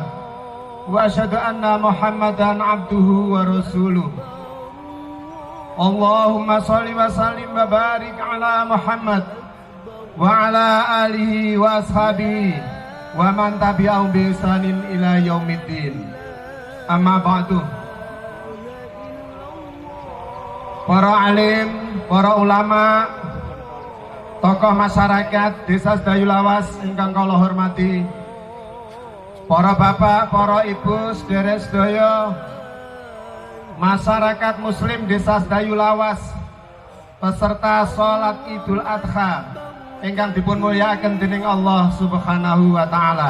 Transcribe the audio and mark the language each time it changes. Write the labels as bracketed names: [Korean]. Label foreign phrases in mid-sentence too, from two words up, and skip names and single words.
[Arabic] وأشهد أن محمدا عبده ورسوله. اللهم صل وسلم وبارك على محمد وعلى آله وأصحابه ومن تبعهم بإحسان إلى يوم الدين. أما بعد. [Javanese] Para alim, para ulama, tokoh masyarakat Desa Sedayu Lawas ingkang kula hormati, para bapak, para ibu, sedherek sedaya, masyarakat muslim Desa Sedayu Lawas, peserta salat Idul Adha ingkang dipun mulyakaken dening Allah [Arabic] سبحانه وتعالى.